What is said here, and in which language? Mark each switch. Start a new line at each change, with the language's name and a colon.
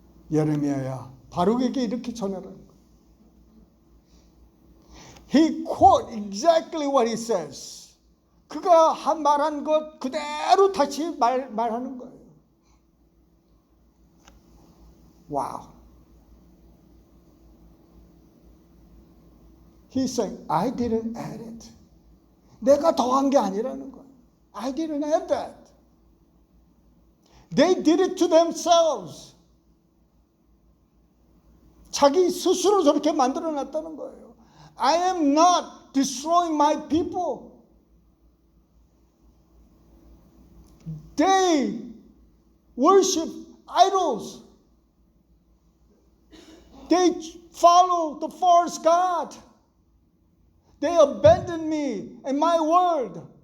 Korean: 예레미야야, 바룩에게 이렇게 전하라.
English: He quote exactly what he says.
Korean: 그가 말한 것 그대로 다시 말하는 거예요. 와우.
English: He's saying, I didn't add it.
Korean: 내가 더한 게 아니라는 거예요.
English: I didn't add that. They did it to themselves.
Korean: 자기 스스로 저렇게 만들어 놨다는 거예요.
English: I am not destroying my people. They worship idols. They follow the false god. They abandoned me and my word.